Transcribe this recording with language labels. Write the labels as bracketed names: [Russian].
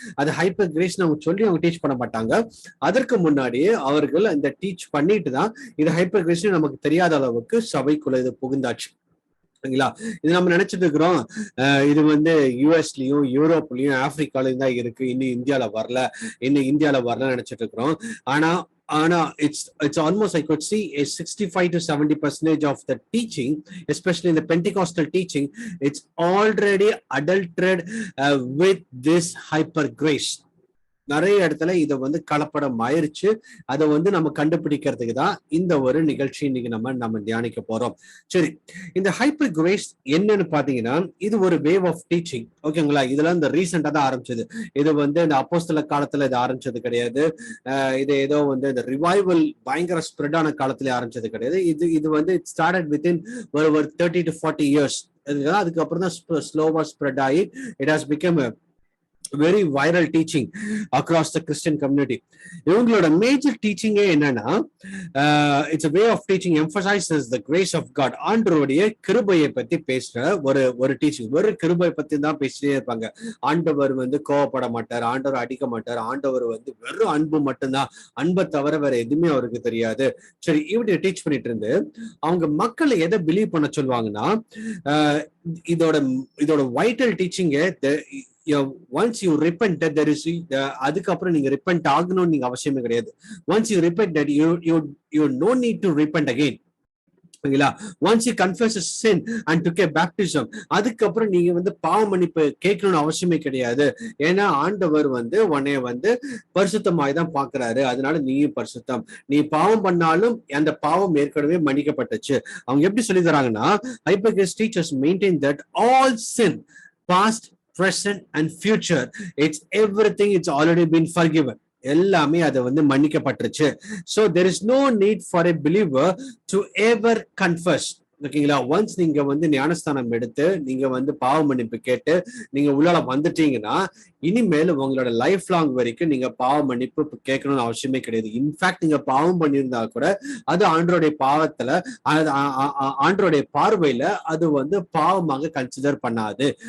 [Tamil] அது hyper grace அவங்க சொல்லி அவங்க டீச் பண்ண மாட்டாங்க. அதற்கு முன்னாடியே அவர்கள் இந்த டீச் பண்ணிட்டு தான் இது ஹைப்பர் கிரேஸ் நமக்கு தெரியாத அளவுக்கு சபைக்குள்ள இது புகுந்தாச்சு. சரிங்களா? இது நம்ம நினைச்சிட்டு இருக்கிறோம், இது யூஎஸ்லயும் யூரோப்லயும் ஆப்பிரிக்காலயும் தான் இருக்கு, இன்னும் இந்தியால வரல நினைச்சிட்டு இருக்கிறோம். [English] ஆனா it's almost I could see a 65 to 70% of the teaching, especially in the Pentecostal teaching, it's already adulterated with this hyper grace. [Tamil] நிறைய இடத்துல இதை கலப்படம் ஆயிருச்சு. அதை நம்ம கண்டுபிடிக்கிறதுக்கு தான் இந்த ஒரு நிகழ்ச்சி இன்னைக்கு நம்ம தியானிக்க போறோம். சரி, இந்த ஹைப்பர் கிரேஸ் என்னன்னு பாத்தீங்கன்னா, இது ஒரு வேவ் ஆஃப் டீச்சிங், ஓகேங்களா? இதெல்லாம் இந்த ரீசெண்டா தான் ஆரம்பிச்சது. இது இந்த அப்போஸ்தல காலத்துல இது ஆரம்பிச்சது கிடையாது. இது ஏதோ இந்த ரிவைவல் பயங்கர ஸ்ப்ரெட் ஆன காலத்துல ஆரம்பிச்சது கிடையாது. [English] இது it started within ஒரு 30 to 40 years. [Tamil] அதுக்கப்புறம் தான் ஸ்லோவா ஸ்ப்ரெட் ஆகி [English] It has become very viral teaching across the Christian community. [Tamil] இவங்களோட மேஜர் டீச்சிங்கே என்னன்னா, [English] It's a way of teaching emphasizes the grace of God. [Tamil] ஆண்டவருடைய கிருபையை பத்தி பேசுற ஒரு டீச்சிங். ஒரு கிருபை பத்தி தான் பேசிட்டே இருப்பாங்க. ஆண்டவர் கோவப்பட மாட்டார், ஆண்டவர் அடிக்க மாட்டார், ஆண்டவர் வெறும் அன்பு மட்டும்தான், அன்பை தவிர வேற எதுவுமே அவருக்கு தெரியாது. சரி, இப்படி டீச் பண்ணிட்டு இருந்து அவங்க மக்களை எதை பிலீவ் பண்ண சொல்லுவாங்கன்னா, இதோட vital டீச்சிங்க, [English] once you repent that there is [Tamil] அதுக்கப்புறம் நீங்க ரிப்பெண்ட் ஆகணும்னு நீங்க அவசியமே கிடையாது. [English] once you repent that you no need to repent again. once you confess a sin and took a baptism, [Tamil] அதுக்கப்புறம் நீங்க பாவ மன்னிப்பு கேட்கணும்னு அவசியமே கிடையாது. ஏன்னா ஆண்டவர் உன்னைய பரிசுத்தமாய் தான் பாக்குறாரு. அதனால நீயும் பரிசுத்தம். நீ பாவம் பண்ணாலும் அந்த பாவம் ஏற்கனவே மன்னிக்கப்பட்டுச்சு. அவங்க எப்படி சொல்லி தராங்கன்னா, [English] Hyper grace teachers maintain that all sin, past, present and future, it's everything, it's already been forgiven. [Tamil] எல்லாமே அதை மன்னிக்கப்பட்டுருச்சு. [English] So there is no need for a believer to ever confess. [Tamil] ஓகேங்களா? ஒன்ஸ் நீங்க ஞானஸ்தானம் எடுத்து நீங்க பாவ மன்னிப்பு கேட்டு நீங்க உள்ளால வந்துட்டீங்கன்னா, இனிமேல் உங்களோட லைஃப் லாங் வரைக்கும் நீங்க பாவ மன்னிப்பு கேட்கணும்னு அவசியமே கிடையாது. இன்ஃபேக்ட் நீங்க பாவம் பண்ணியிருந்தா கூட அது ஆண்டவருடைய பாவத்துல, ஆண்டவருடைய பார்வையில அது பாவமாக கன்சிடர் பண்ணாது.